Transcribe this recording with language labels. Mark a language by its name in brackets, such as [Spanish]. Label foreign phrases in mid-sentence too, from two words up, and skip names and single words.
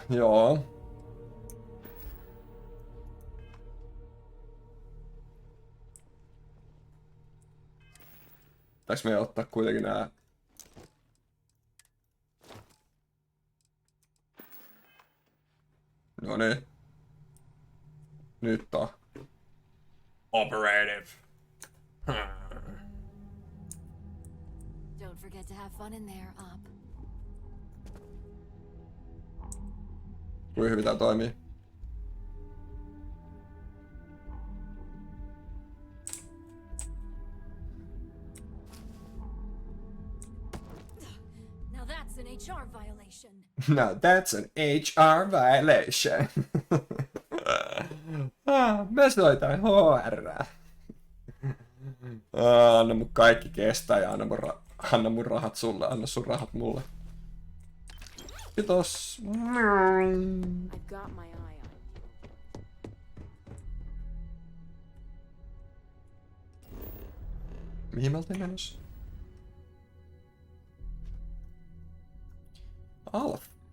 [Finnish] Pitäis meidän ottaa kuitenkin nää... No niin. Nyt on. [English] Operative. Don't forget to have fun in there, Op. [Finnish] Kuinka hyvin tää toimii? [English] Now that's an HR violation. Now that's an HR violation. [Finnish] Mä soitan HR. Anna mun kaikki kestää ja anna mun rahat sulle, anna sun rahat mulle. Kiitos. [English] I've got my eye on you. [Finnish] Mihin me oltiin menossa? Alf.